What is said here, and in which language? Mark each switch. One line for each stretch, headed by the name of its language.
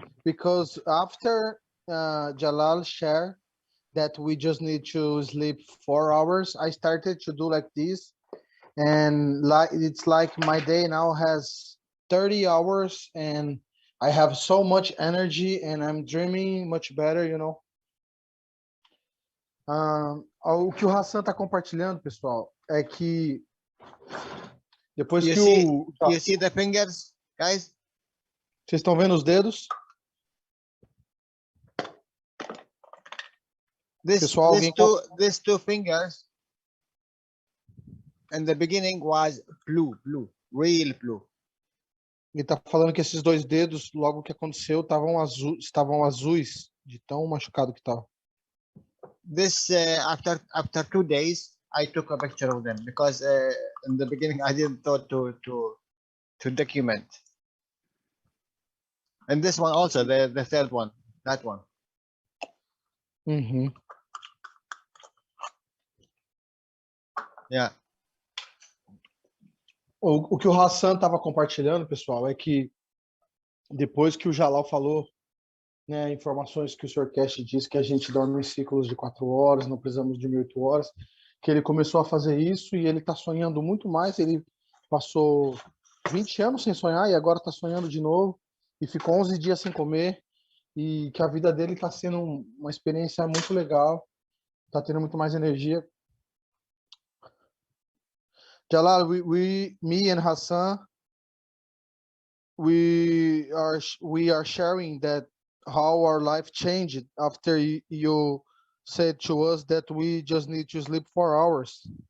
English: Because after Jalal shared that we just need to sleep 4 hours, I started to do like this. And it's like my day now has 30 hours and I have so much energy and I'm dreaming much better, you know.
Portuguese: O que o Hassan está compartilhando, pessoal, é que depois
English: you
Portuguese: que
English: see, you see the fingers, guys?
Portuguese: Vocês estão vendo os dedos? Pessoal,
English: These two fingers in the beginning was blue, real blue.
Portuguese: Ele tá falando que esses 2 dedos, logo que aconteceu, estavam azuis, de tão machucado que tava.
English: This after 2 days, I took a picture of them because in the beginning I didn't thought to document. And this one also, the third one, that one. Yeah.
Portuguese: O que o Hassan estava compartilhando, pessoal, é que depois que o Jalal falou, né, informações que o Sr. Cash disse que a gente dorme em ciclos de 4 horas, não precisamos de 8 horas, que ele começou a fazer isso e ele está sonhando muito mais. Ele passou 20 anos sem sonhar e agora está sonhando de novo e ficou 11 dias sem comer e que a vida dele está sendo uma experiência muito legal, está tendo muito mais energia.
English: Jalal, me and Hassan, we are sharing that how our life changed after you said to us that we just need to sleep 4 hours.